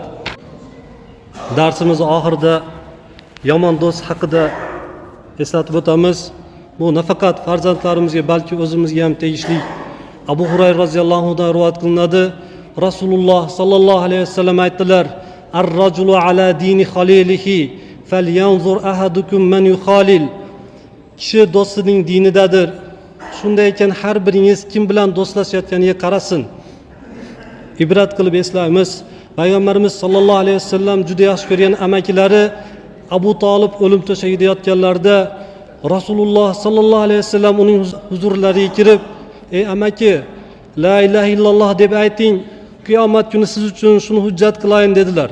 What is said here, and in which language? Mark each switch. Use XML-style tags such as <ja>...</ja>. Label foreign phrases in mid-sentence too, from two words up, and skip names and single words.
<uz>Darsimiz oxirida yomon do'st haqida eslatib o'tamiz. Bu nafaqat farzandlarimizga, balki o'zimizga ham tegishli. Abu Hurayra</uz> <ar>رضي الله عنه دان</ar> <uz>rivoyat qilinadi. Rasululloh</uz> <ar>صلى الله عليه وسلم</ar> <uz>aytdilar:</uz> <ar>"الرجل على دين خليله فلينظر أحدكم من يخالل."</ar> <uz>Kishi do'stining dinidadir. Shunday ekan har biringiz kim bilan do'stlashayotganiga qarasin. Ibrat qilib eslaymiz. Payg'ambarimiz</uz> <ar>صلى الله عليه وسلم</ar> <uz>juda yaxshi ko'rgan amakilari Abu Talib o'lim to'shagida yotganlarida Rasululloh</uz> <ar>صلى الله عليه وسلم</ar> <uz>uning huzurlariga kirib, "Ey amaki,</uz> <ar>لا إله إلا الله</ar> <uz>deb ayting, qiyomat kuni siz uchun shuni hujjat qilayin" dedilar.</uz>